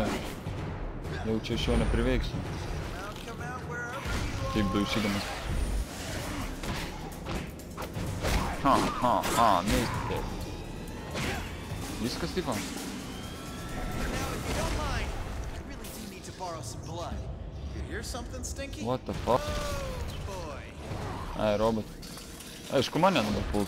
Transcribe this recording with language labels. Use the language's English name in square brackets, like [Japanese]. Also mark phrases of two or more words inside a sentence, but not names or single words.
[Lithuanian] Jau čia iš jo nepriveiksiu. Taip daužydamas. Neįstikė. Viskas tipo. [English] What the fuck? [Lithuanian] Ai, robot. Aišku, mane dabar puls.